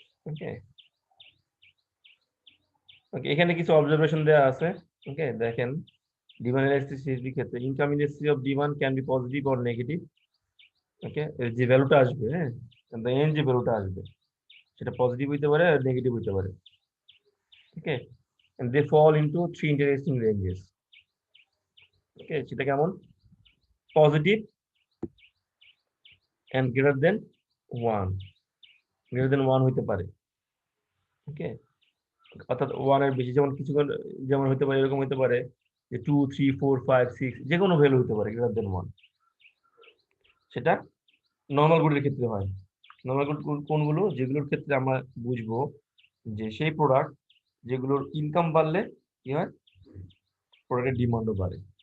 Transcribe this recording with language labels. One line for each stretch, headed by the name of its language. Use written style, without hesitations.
Bangla: ওকে ওকে, এখানে কিছু অবজারভেশন দেওয়া আছে।
English: Okay, দেখেন demand ইলাস্টিসিটির ক্ষেত্রে income elasticity of demand can be positive or negative.
Bangla: ওকে, যে ভ্যালুটা আসবে, হ্যাঁ, এন যে ভ্যালুটা আসবে সেটা পজিটিভ হইতে পারে আর নেগেটিভ হইতে পারে।
English: Okay, and they fall into 3 interesting ranges.
Bangla: ওকে, সেটা কেমন?
English: positive and greater than 1, greater than 1
Bangla: হইতে পারে। ওকে, অর্থাৎ 1 এর বেশি, যেমন কিছু যেমন হতে পারে, এরকম হতে পারে যে 2 3 4 5 6 যে কোনো ভ্যালু হতে পারে গ্রেটার দেন 1। সেটা নরমাল গুডের ক্ষেত্রে হয়। নরমাল গুড কোনগুলো? যেগুলোর ক্ষেত্রে আমরা বুঝবো যে সেই প্রোডাক্ট যেগুলোর ইনকাম বাড়লে কি হয়, প্রোডাক্টের ডিমান্ডও বাড়ে।